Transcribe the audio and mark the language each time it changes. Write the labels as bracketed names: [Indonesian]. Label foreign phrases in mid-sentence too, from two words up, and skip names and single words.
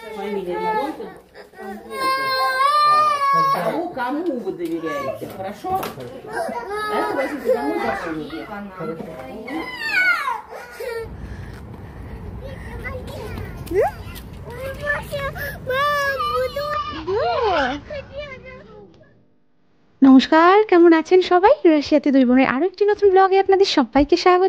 [Russian] Кому вы доверяете? Хорошо? Это возьмите домой, запомните. [Bangla] নমস্কার, কেমন আছেন সবাই? রাশিয়াতে দুই বোনের আরো একটি নতুন ব্লগে আপনাদের সবাইকে স্বাগত।